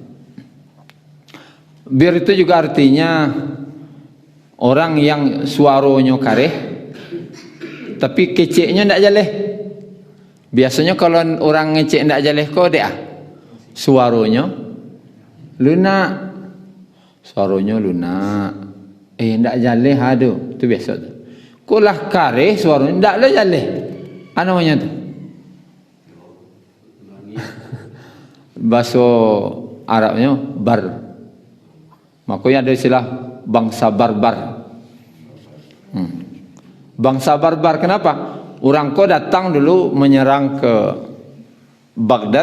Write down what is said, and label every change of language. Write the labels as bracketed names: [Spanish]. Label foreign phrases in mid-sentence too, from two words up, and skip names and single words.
[Indonesian] Bir itu juga artinya orang yang suaranya kareh tapi keceknya tidak jaleh. Biasanya kalau orang ngecek tidak jaleh kok dia suaranya lunak, suaranya lunak. [Minangkabau] Ndak jaleh aduh, itu biasa tu. Kulah kareh suaranya ndak lah jaleh. [Indonesian] Apa namanya tu? Bahasa Arabnya bar. Makanya ada istilah bangsa barbar. Bangsa barbar kenapa? Orang kau datang dulu menyerang ke Baghdad.